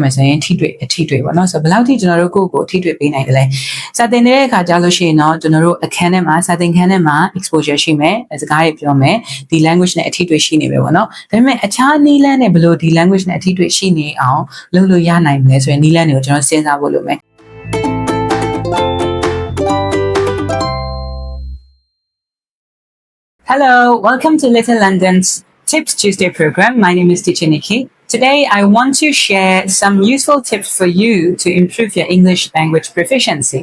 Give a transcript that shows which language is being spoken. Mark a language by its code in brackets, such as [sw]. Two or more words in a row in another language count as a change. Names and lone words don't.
[my] မယ်ဆိုရင်ထိတွေ့ပေါ့နော်ဆိုတော့ဘယ်လောက်ထိကျွန်တော်တို့ကိုယ့်ကိုထိတွေ့ပေးနိုင်တယ်လဲစာသင်တဲ့အခါကြားလို့ရှိရင်တော့ကျွန်တော်တို့အခန်းထဲမှာစာသင်ခန်းထဲမှာ exposure ရှိမယ်စကားတွေပြောမယ်ဒီ language နဲ့အထိတွေ့ရှိနေပဲပေါ့နော်ဒါပေမဲ့အခြားနည်းလမ်းနဲ့ဘယ်လိုဒီ language နဲ့အထိတွေ့ရှိနေအောင်လုပ်လို့ရနိုင်မလဲဆိုရင်နည်းလမ်းတွေကိုကျွန်တော်စဉ်းစားဖို့လိုမယ် [en] Hello, welcome to Little London's Tips Tuesday program. My name is Teacher Nikki. Today, I want to share some useful tips for you to improve your English language proficiency.